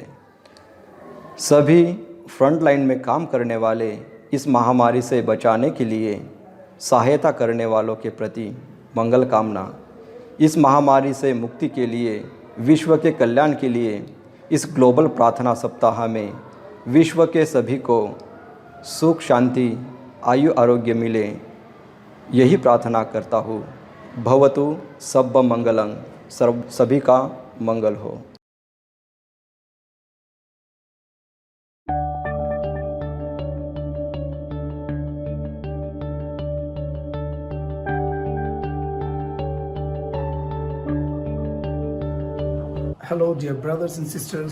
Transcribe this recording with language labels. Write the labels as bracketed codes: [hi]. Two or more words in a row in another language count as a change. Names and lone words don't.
[hi] सभी फ्रंटलाइन में काम करने वाले इस महामारी से बचाने के लिए सहायता करने वालों के प्रति मंगल कामना। इस महामारी से मुक्ति के लिए, विश्व के कल्याण के लिए इस ग्लोबल प्रार्थना सप्ताह में विश्व के सभी को सुख, शांति, आयु, आरोग्य मिले, यही प्रार्थना करता हूँ। [pi] भवतु सब्ब मंगलं, [hi] सभी का मंगल हो। [en] Hello, dear brothers and sisters.